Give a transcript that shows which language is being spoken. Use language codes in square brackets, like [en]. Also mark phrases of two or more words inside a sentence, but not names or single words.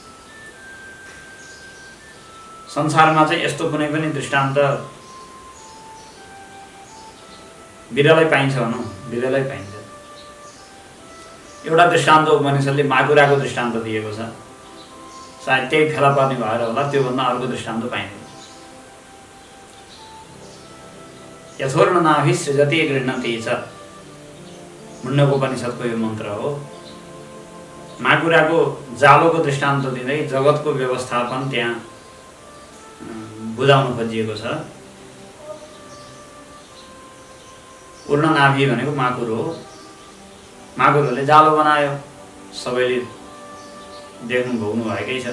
[ne] संसारमा चाहिँ यस्तो कुनै पनि दृष्टान्त बिरलै पाइन्छ भनौँ, बिरलै पाइन्छ। एउटा दृष्टान्त उपनिषदले माकुराको दृष्टान्त दिएको छ। सायद त्यही फेला पर्ने भएर होला, त्योभन्दा अर्को दृष्टान्त पाइँदैन। [sa] यथोर्ण नाभि सृजति गृह्णति च, [ne] मुण्डकोपनिषदको यो मन्त्र हो। माकुराको जालोको दृष्टान्त दिँदै जगतको व्यवस्थापन त्यहाँ बुझाउन खोजिएको छ। पूर्ण नाभि भनेको माकुर हो। माकुरहरूले जालो बनायो, सबैले देख्नु भोग्नु भएकै छ।